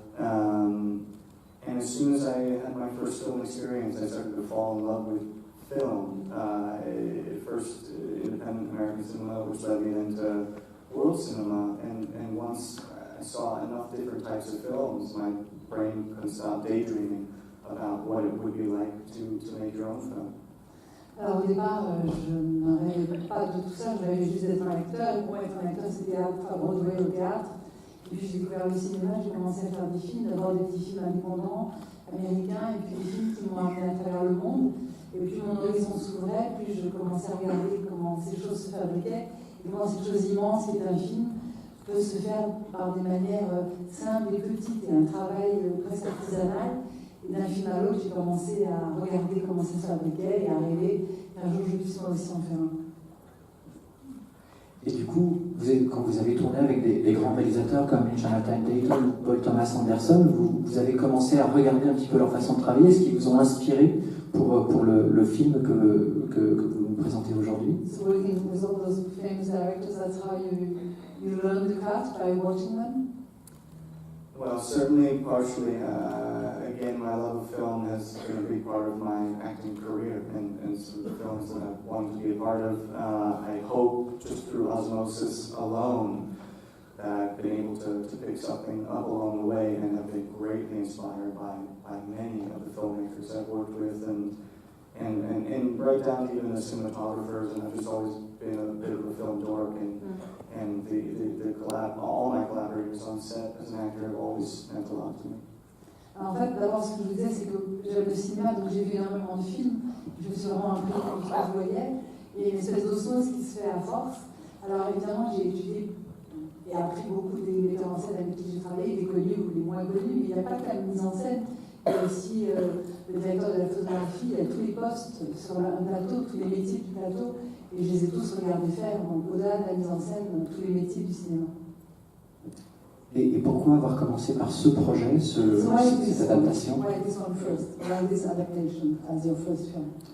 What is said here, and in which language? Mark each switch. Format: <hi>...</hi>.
<en>And as soon as I had my first film experience, I started to fall in love with film. At first, independent American cinema, which led me then to world cinema. And once I saw enough different types of films, my brain couldn't stop daydreaming about what it would be like to make your own film.</en> <fr>Alors au départ, je ne rêvais pas de tout ça, je rêvais juste d'être un acteur. Pour être un acteur, c'était à Broadway, au théâtre. Et puis j'ai découvert le cinéma, j'ai commencé à faire des films, d'abord des petits films indépendants, américains, et puis des films qui m'ont amené à travers le monde. Et plus mon horizon s'ouvrait, plus je commençais à regarder comment ces choses se fabriquaient, et comment cette chose immense qui est un film peut se faire par des manières simples et petites, et un travail presque artisanal. Et d'un film à l'autre, j'ai commencé à regarder comment ça se fabriquait et à rêver qu'un jour je puisse moi aussi en faire un. Et du coup, quand vous avez tourné avec des grands réalisateurs comme Jonathan Dayton ou Paul Thomas Anderson, vous avez commencé à regarder un petit peu leur façon de travailler, ce qui vous ont inspiré pour le film que vous nous présentez aujourd'hui.</fr> <en>So working with all those famous directors, that's how you learn the craft, by watching them? Well, certainly, partially. Again, my love of film has been a big part of my acting career, and some of the films that I've wanted to be a part of. I hope, just through osmosis alone, that I've been able to pick something up along the way, and have been greatly inspired by many of the filmmakers I've worked with, and right down to even the cinematographers. And I've just always been a bit of a film dork, and all my collaborators on set as an actor have always meant a lot to me.</en> <fr>Alors en fait, d'abord, ce que je vous disais, c'est que j'aime le cinéma, donc j'ai vu énormément de films. Je me suis vraiment impliquée dans tout ce que je voyais. Et une espèce d'osmose qui se fait à force. Alors évidemment, j'ai étudié et appris beaucoup des metteurs en scène avec qui j'ai travaillé, des connus ou des moins connus. Mais il n'y a pas que la mise en scène. Il y a aussi le directeur de la photographie, il y a tous les postes sur un plateau, tous les métiers du plateau. Et je les ai tous regardés faire, donc au-delà de la mise en scène, tous les métiers du cinéma. Et pourquoi avoir commencé par ce projet, cette adaptation?</fr> <en>Why this one first? Why this adaptation as your first film?</en>